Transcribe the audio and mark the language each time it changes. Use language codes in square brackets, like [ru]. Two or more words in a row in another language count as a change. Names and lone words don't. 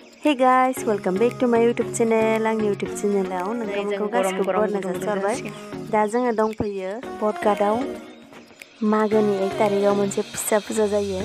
[en] Hey guys, welcome back to my YouTube channel. [brx] आंनि YouTube channelआव नोंथांमोनखौ गासिखौबो बरायना जासिहरबाय। दा जोङो दंफैयो पडकास्टआव मागोनि 1 तारिखआव मोनसे फिसा फुजा जायो।